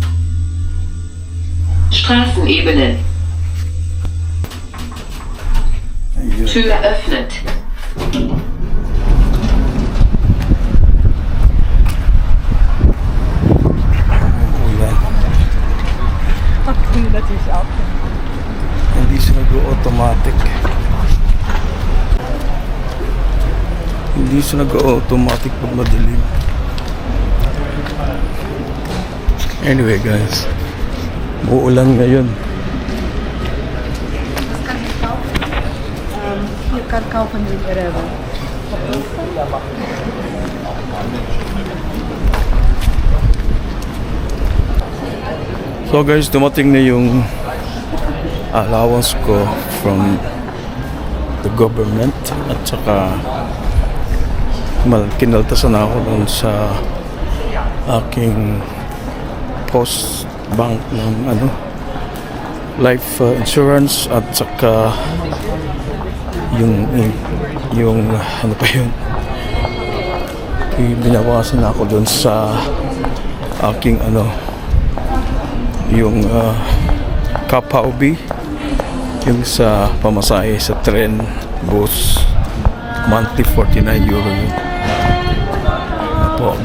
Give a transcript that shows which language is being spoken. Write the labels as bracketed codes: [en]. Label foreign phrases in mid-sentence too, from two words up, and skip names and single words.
[de] Straßenebene. [tl] Ayun. [de] Tür eröffnet. [tl] Ulan. Hindi siya nag-automatic. Hindi siya nag-automatic pag madilim. [en] Anyway guys, [tl] uulan ngayon. [en] You can [de] kaufen Sie [en] wherever. [tl] So guys, dumating na yung allowance ko [en] from the government [tl] at saka Kinaltasan ako doon sa aking post bank ng [en] life insurance [tl] at saka yung ano pa yun, binawasan ako doon sa aking yung kapaubi, yung sa pamasahe sa tren, bus, monthly 49 euro yun po.